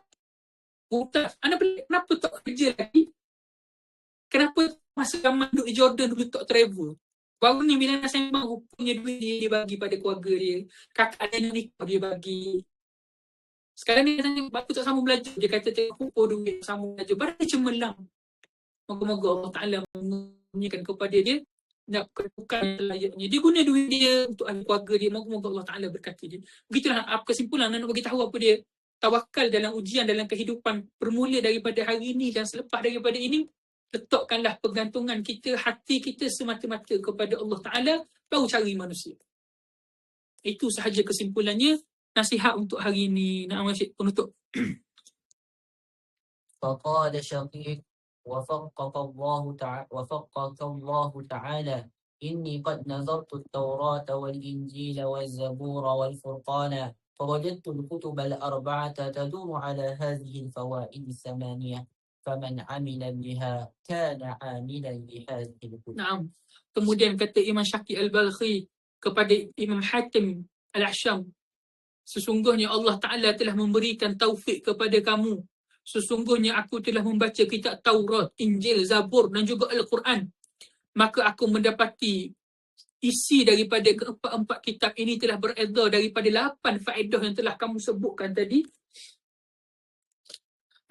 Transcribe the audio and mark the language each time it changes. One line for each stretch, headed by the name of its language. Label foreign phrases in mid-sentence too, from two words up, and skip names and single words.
Malay: Muntah. Mana pelik. Kenapa tak kerja lagi? Kenapa masa zaman duduk di Jordan dulu tak travel? Baru ni bila nak sembang, rupanya duit dia bagi pada keluarga dia. Kakak dia nak nikah dia bagi. Sekarang ni dia tanya, bapa tak sambung belajar. Dia kata, tengok duit sambung belajar. Baru dia cemerlang. Moga-moga Allah Ta'ala mengunyikan kepada dia nak kedudukan layaknya. Dia guna duit dia untuk ahli keluarga dia. Moga-moga Allah Ta'ala berkati dia. Begitulah kesimpulan nak bagi tahu apa dia. Tawakal dalam ujian dalam kehidupan bermula daripada hari ini dan selepas daripada ini. Letakkanlah pergantungan kita, hati kita semata-mata kepada Allah Ta'ala, baru cari manusia. Itu sahaja kesimpulannya. Nasihat untuk hari ini. Nak Syed penutup.
Arabic: فقال شقيق وفقك الله تعالى إني قد نظرت التوراة والإنجيل والزبور والفرقان فوجدت الكتب الأربعة تدور على هذه الفوائد الثمانية فمن عمل بها كان عاملا لهذه الكتب.
Malay: Naam. Kemudian kata Imam Syaqi Al-Balkhi kepada Imam Hatim Al-Asham, sesungguhnya Allah Ta'ala telah memberikan taufik kepada kamu. Sesungguhnya aku telah membaca kitab Taurat, Injil, Zabur dan juga Al-Quran. Maka aku mendapati isi daripada keempat-empat kitab ini telah beredar daripada 8 faedah yang telah kamu sebutkan tadi.